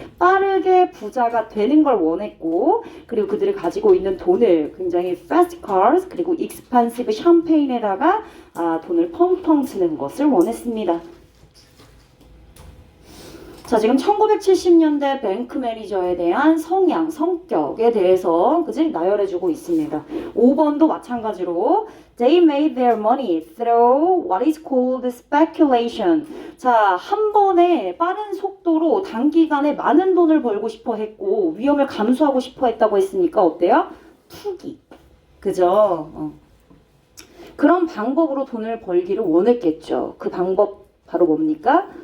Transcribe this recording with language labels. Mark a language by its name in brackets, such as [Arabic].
[Korean] 빠르게 부자가 되는 걸 원했고, 그리고 그들이 가지고 있는 돈을 굉장히 [English] fast cars [Korean] 그리고 [English] expensive champagne [Korean] 에다가 돈을 펑펑 쓰는 것을 원했습니다. 자, 지금 1970년대 뱅크 매니저에 대한 성향, 성격에 대해서 그지 나열해주고 있습니다. 5번도 마찬가지로 [English] They made their money through what is called speculation. [Korean] 자, 한 번에 빠른 속도로 단기간에 많은 돈을 벌고 싶어 했고 위험을 감수하고 싶어 했다고 했으니까 어때요? 투기. 그죠? 그런 방법으로 돈을 벌기를 원했겠죠. 그 방법 바로 뭡니까?